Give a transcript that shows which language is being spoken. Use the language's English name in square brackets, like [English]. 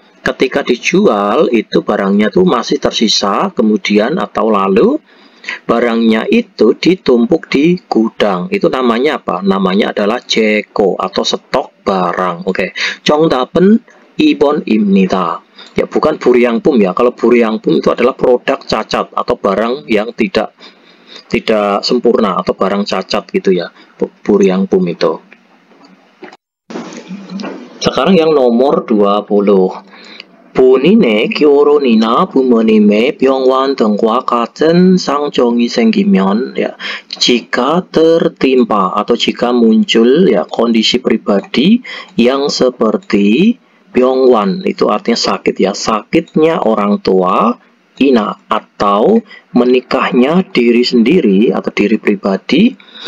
[Indonesian] Ketika dijual, itu barangnya tuh masih tersisa, kemudian atau lalu barangnya itu ditumpuk di gudang. Itu namanya apa? Namanya adalah 재고 atau stok barang. [Korean] Oke, 정답은 2번입니다. [Indonesian] Ya, bukan 불량품 ya. Kalau 불량품 itu adalah produk cacat atau barang yang tidak sempurna atau barang cacat gitu ya. 불량품 itu. Sekarang yang nomor 20. 본인의 결혼이나 부모님의 병원 등과 같은 상정이 생기면 ya, jika tertimpa atau jika muncul ya kondisi pribadi yang seperti 병원, itu artinya sakit ya, sakitnya orang tua, ina atau menikahnya diri sendiri atau diri pribadi,